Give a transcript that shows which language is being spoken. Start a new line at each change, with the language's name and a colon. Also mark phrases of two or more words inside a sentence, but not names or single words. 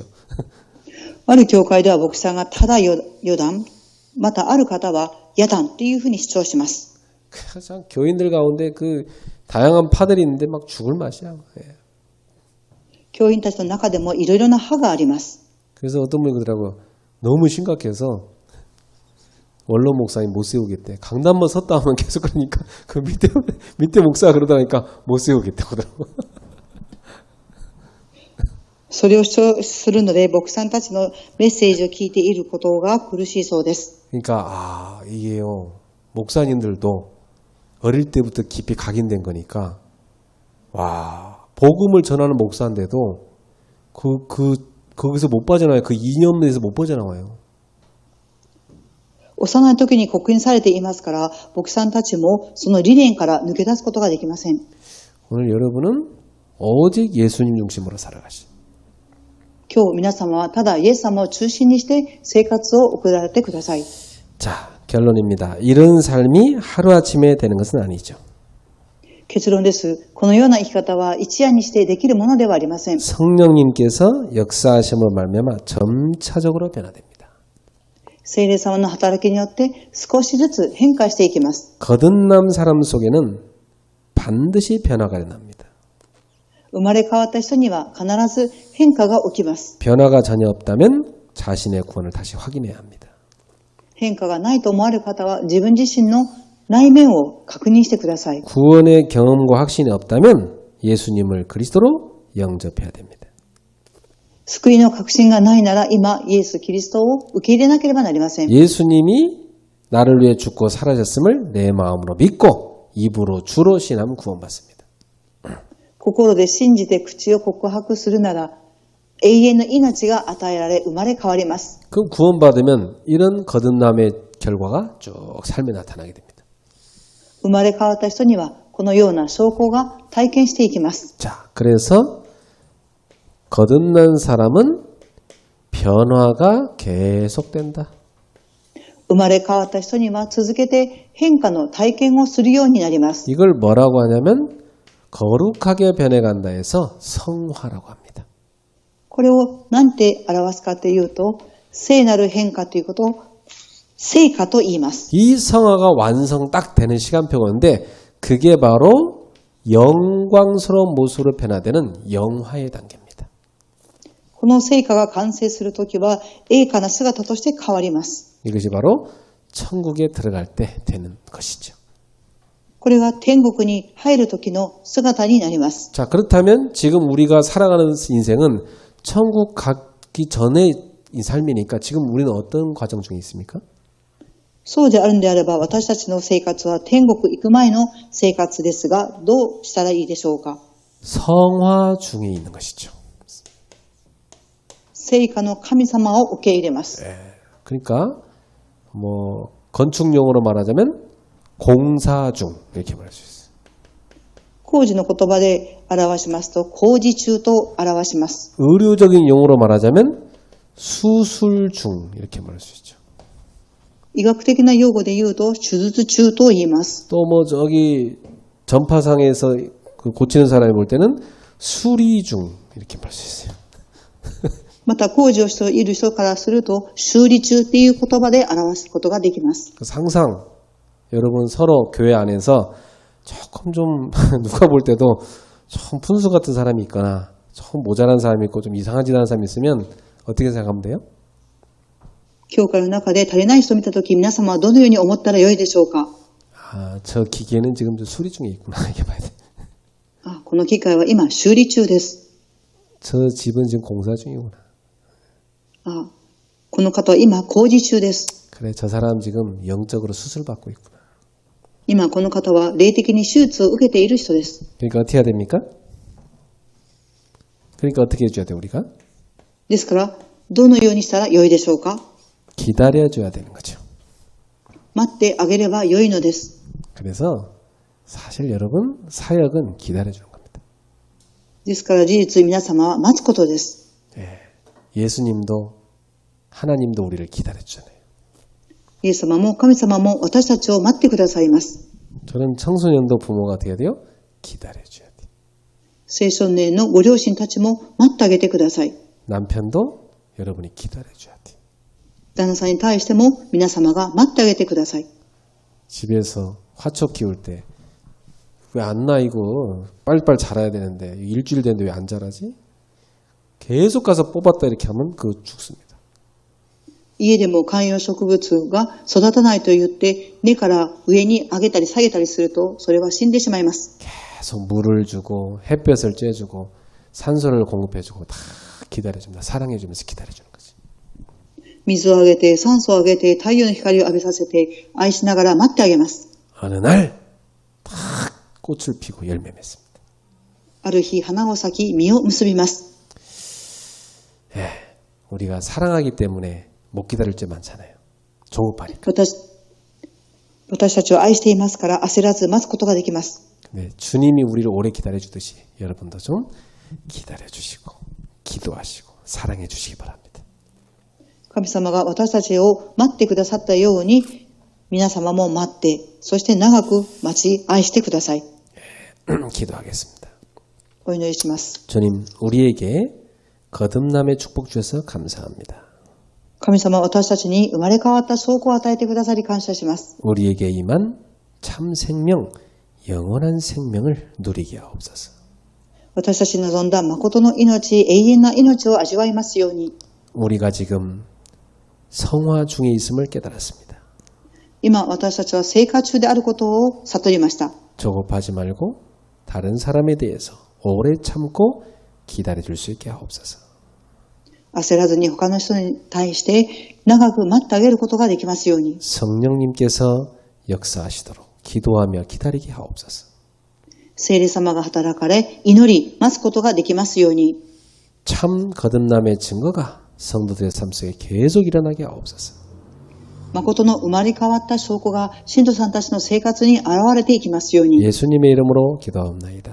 Japanese: ある教会では牧師さんがただ余談、またある方は野団っていうふうに主張します。
Korean: 참 교인들 가운데 그 다양한 파들이 있는데 막 죽을 맛이야. 예.
Japanese: 教員たちの中でもいろいろな派があります。
Korean: 그래서 어떤 분이 그러더라고요. 너무 심각해서 원로 목사님 못 세우겠대. 강단만 섰다 하면 계속 그러니까 그 밑에 목사가 그러다니까 못 세우겠다고 하더라고요.
Japanese: それを主張するので牧師さんたちのメッセージを聞いていることが苦しいそうです。
Korean: 그러니까 이게요. 목사님들도 어릴 때부터 깊이 각인된 거니까 와 복음을 전하는 목사인데도 거기서 못 빠져나와요. 그 이념에서 못 빠져나와요.
Japanese: 幼い時に刻印されていますから、牧師さんたちもその理念から抜け出すことができません。
Korean: 오늘 여러분은 오직 예수님 중심으로 살아가시.
Japanese: 今日皆様はただイエス様を中心にして生活を送られてください。
Korean: 자, 결론입니다. 이런 삶이 하루아침에 되는 것은 아니죠.
Japanese: 結論です。このような生き方は一夜にしてできるものではありません。
Korean: 성령님께서 역사하심을 말미암아 점차적으로 변화됩니다.
Japanese: 聖霊様の働きによって少しずつ変化していきます。
Korean: 거듭난 사람 속에는 반드시 변화가 일어납니다.
Japanese: 生まれ変わった人には必ず変化が起きます。
Korean: 변화가 전혀 없다면 자신의 구원을 다시 확인해야 합니다.
Japanese: 変化がないと思われる方は自分自身の内面を確認してください。
Korean: 구원의 경험과 확신이 없다면 예수님을 그리스도로 영접해야 됩니다.
Japanese: 救いの確信がないなら今イエス・キリストを受け入れなければなりません。
Korean: 예수님이 나를 위해 죽고 사라졌음을 내 마음으로 믿고 입으로 주로 신하면 구원받습니다.
Japanese: 心で信じて口を告白するなら永遠の命が与えられ生まれ変わります。
Korean: 그럼 구원받으면 이런 거듭남의 결과가 쭉 삶에 나타나게 됩니다.
Japanese: 生まれ変わった人にはこのような証拠が体験していきます。
Korean: 자, 그래서 거듭난 사람은 변화가 계속된다.
Japanese: 生まれ変わった人には続けて変化の体験をするようになります。
Korean: 이걸 뭐라고 하냐면 거룩하게 변해간다 해서 성화라고 합니다.
Japanese: これを何て表すかというと、聖なる変化ということを聖化と言います。
Korean: 이 성화가 완성 딱 되는 시간표가 있는데 그게 바로 영광스러운 모습으로 변화되는 영화의 단계입니다.
Japanese: この成果が完成するときは、栄華な姿として変わります。
Korean: 이것이 바로 천국에 들어갈 때 되는 것이죠.
Japanese: これが天国に入るときの姿になります。
Korean: 자, 그렇다면 지금 우리가 살아가는 인생은 천국 가기 전의 이 삶이니까 지금 우리는 어떤 과정 중에 있습니까?
Japanese: そうであるんであれば、私たちの生活は天国行く前の生活ですが、どうしたらいいでしょうか。
Korean: 성화 중에 있는 것이죠.
Japanese: 成果の神様を受け入れます。
Korean: 그러니까 뭐 건축용어로 말하자면 공사 중 이렇게 말할 수 있어요.
Japanese: 工事の言葉で表しますと、工事中と表します。
Korean: 의료적인 용어로 말하자면 수술 중 이렇게 말할 수 있죠.
Japanese: 医学的な用語で言うと、手術中と言います。
Korean: 또 뭐 저기 전파상에서 그 고치는 사람이 볼 때는 수리 중 이렇게 말할 수 있어요.
Japanese: また工事をしている人からすると、修理中っていう言葉で表すことができます。
Korean: 그래서 항상 여러분 서로 교회 안에서 조금 좀 누가 볼 때도 좀 푼수 같은 사람이 있거나 좀 모자란 사람이 있고 좀 이상한 짓 하는 사람이 있으면 어떻게 생각하면 돼요?
Japanese: 教会の中で足りない人を見たとき、皆様はどのように思ったらよいでしょうか。
Korean: 아, 저 기계는 지금 좀 수리 중에 있구나 이렇게 봐야 돼.
Japanese: あ、この機械は今修理中です。
Korean: 저 집은 지금 공사 중이구나.
Japanese: あ、この方は今工事中です。
Korean: 그래, 저 사람 지금 영적으로 수술 받고 있구나.
Japanese: 今この方は霊的に手術を受けている人です。
Korean: 그러니까 어떻게 해야 됩니까? 그러니까 어떻게 해줘야 돼 우리가?
Japanese: ですから、どのようにしたらよいでしょうか。
Korean: 기다려줘야 되는 거죠.
Japanese: 待ってあげればよいのです。
Korean: 그래서 사실 여러분 사역은 기다려주는 겁니다.
Japanese: ですから事実皆様は待つことです。
Korean: 예수님도 하나님도 우리를 기다려주잖아요.
Japanese: イエス様も神様も私たちを待ってくださいます。
Korean: 저는 청소년도 부모가 어떻게 해야 돼요? 기다려줘야 돼요.
Japanese: 青少年のご両親たちも待ってあげてください。
Korean: 남편도 여러분이 기다려줘야 돼요.
Japanese: 旦那さんに対しても皆様が待ってあげてください。
Korean: 집에서 화초 키울 때 왜 안 나 이거 빨리빨리 자라야 되는데 일주일 됐는데 왜 안 자라지? 계속 가서 뽑았다 이렇게 하면 그거 죽습니다.
Japanese: 家でも観葉植物が育たないと言って根から上に上げたり下げたりするとそれは死んでしまいます。
Korean: 계속 물을 주고 햇볕을 쬐주고 산소를 공급해주고 다 기다려줍니다. 사랑해주면서 기다려주는 거지.
Japanese: 水をあげて酸素をあげて太陽の光を浴びさせて愛しながら待ってあげます。
Korean: 어느 날 딱 꽃을 피고 열매 맺습니다.
Japanese: ある日花を咲き実を結びます。
Korean: 우리가 사랑하기 때문에 못 기다릴 때 많잖아요. 조급하니까.
Japanese: 私たちを愛していますから焦らず待つことができます。
Korean: 네, 주님이 우리를 오래 기다려주듯이 여러분도 좀 기다려주시고 기도하시고 사랑해주시기 바랍니다.
Japanese: 神様が私たちを待ってくださったように皆様も待って、そして長く待ち愛してください。
Korean: 기도하겠습니다.
Japanese: お祈りします。
Korean: 주님, 우리에게 거듭남의 축복 주셔서 감사합니다.
Japanese: 神様は私たちに生まれ変わった証拠を与えてくださり感謝します。
Korean: 우리에게 임한 참 생명, 영원한 생명을 누리게 하옵소서.
Japanese: 私たちに望んだ誠の命、永遠な命を味わいますように。
Korean: 우리가 지금 성화 중에 있음을 깨달았습니다.
Japanese: 今私たちは生活中であることを悟りました。
Korean: 조급하지 말고 다른 사람에 대해서 오래 참고 기다려줄 수 있게 하옵소서.
Japanese: 焦らずに他の人に対して長く待ってあげることができますように。
Korean: 성령님께서 역사하시도록 기도하며 기다리게 하옵소서.
Japanese: 聖霊様が働かれ、祈り、待つことができますように。
Korean: 참 거듭남의 증거가 성도들의 삶 속에 계속 일어나게 하옵소서.
Japanese: 誠の生まれ変わった証拠が信徒さんたちの生活に現れていきますように。
Korean: 예수님의 이름으로 기도하옵나이다.